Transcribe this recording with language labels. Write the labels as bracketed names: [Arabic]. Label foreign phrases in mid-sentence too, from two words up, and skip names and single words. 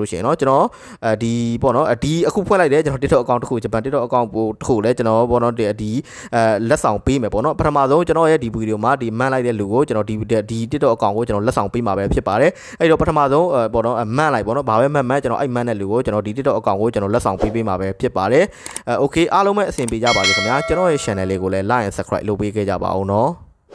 [Burmese] လို့ရှိရင်เนาะကျွန်တော်ဒီပေါ့เนาะဒီအခုဖွင့်လိုက်တယ်ကျွန်တော် TikTok account တစ်ခုဂျပန် TikTok account တစ်ခုလည်းကျွန်တော်ပေါ့နော်ဒီလက်ဆောင်ပေးမယ်ပေါ့နော်ပထမဆုံးကျွန်တော်ရဲ့ဒီဗီဒီယိုမှာဒီမှန်လိုက်တဲ့လူကိုကျွန်တော်ဒီ TikTok account ကိုကျွန်တော်လက်ဆောင်ပေးမှာပဲဖြစ်ပါတယ်အဲ့တော့ပထမဆုံးပေါ့နော်မှန်လိုက်ပေါ့နော်ဘာပဲမှန်ကျွန်တော်အဲ့မှန်တဲ့လူကိုကျွန်တော်ဒီ TikTok account ကိုကျွန်တော်လက်ဆောင်ပေးမှာပဲဖြစ်ပါတယ်okay အားလုံးပဲအဆင်ပြေကြပါစေခင်ဗျာကျွန်တော်ရဲ့ channel လေးကိုလည်း [English] like and subscribe [Burmese] လုပ်ပေးခဲ့ကြပါအောင်နော်